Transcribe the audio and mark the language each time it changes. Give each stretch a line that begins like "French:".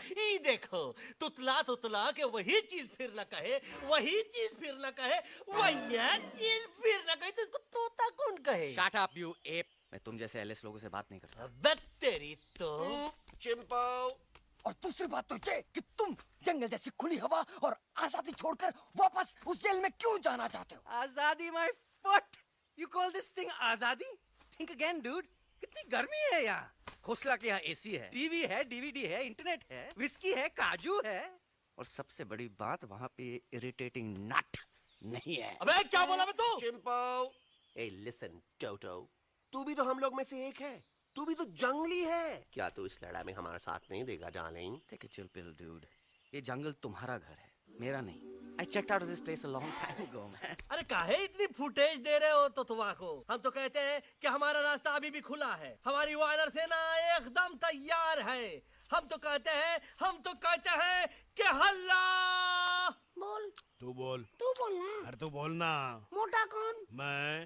Hindi: ई देखो, तुतला तुतला के वही चीज फिर न कहे, वही चीज फिर न कहे, वही चीज फिर न कहे, तो इसको तोता कौन कहे?
English: Shut up, you ape.
Hindi: मैं तुम जैसे एलिस लोगों से बात नहीं करता। अबे तेरी तो। चिंपो। और दूसरी बात तो ये कि तुम जंगल जैसी खुली हवा और आजादी छोड़कर वापस उस जेल में क्यों जाना चाहते हो?
English: आजादी my foot. You call this thing आजादी? Think again, dude.
Hindi: कितनी गर्मी है यहाँ। खोसला के यहाँ एसी है, टीवी है, डीवीडी है, इंटरनेट है, विस्की है, काजू है, और सबसे बड़ी बात वहाँ पे इरिटेटिंग नट नहीं है। अबे क्या बोला मैं तू? चिंपो। ए लिसन टोटो, तू भी तो हम लोग में से एक है। तू भी तो जंगली है। क्या तू इस लड़ाई में हमारा साथ नहीं देगा darling?
English: Take a chill pill, dude.
Hindi: ये जंगल तुम्हारा घर है, मेरा नहीं।
English: I checked out of this place a long time ago, man.
Hindi: अरे काहे इतनी फुटेज दे रहे हो तो तुवा को? हम तो कहते हैं कि हमारा रास्ता अभी भी खुला है, हमारी वानर सेना एकदम तैयार है। हम तो कहते हैं कि हल्ला। बोल। तू बोल। तू बोलना। अरे तू बोलना। मोटा कौन? मैं।